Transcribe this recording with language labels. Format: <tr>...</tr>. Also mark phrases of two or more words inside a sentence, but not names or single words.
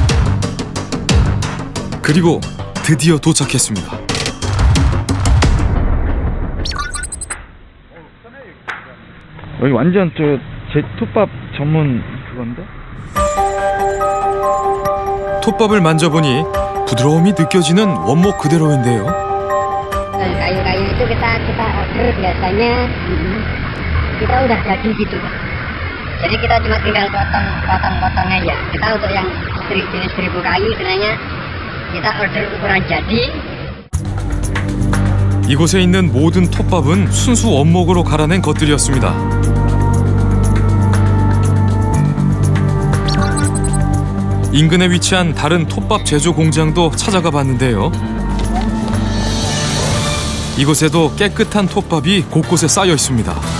<ko>그리고 드디어 도착했습니다. 여기 완전 제 톱밥 전문 그건데? 톱밥을 만져보니 부드러움이 느껴지는 원목 그대로인데요.</ko> <id>Kayu-kayu itu kita order biasanya kita udah jadi gitu. Jadi kita cuma tinggal potong aja. Kita untuk yang jenis 1000 kayu sebenarnya kita order ukuran jadi.</id> <ko>이곳에 있는 모든 톱밥은 순수 원목으로 갈아낸 것들이었습니다. 인근에 위치한 다른 톱밥 제조 공장도 찾아가 봤는데요. 이곳에도 깨끗한 톱밥이 곳곳에 쌓여 있습니다.</ko>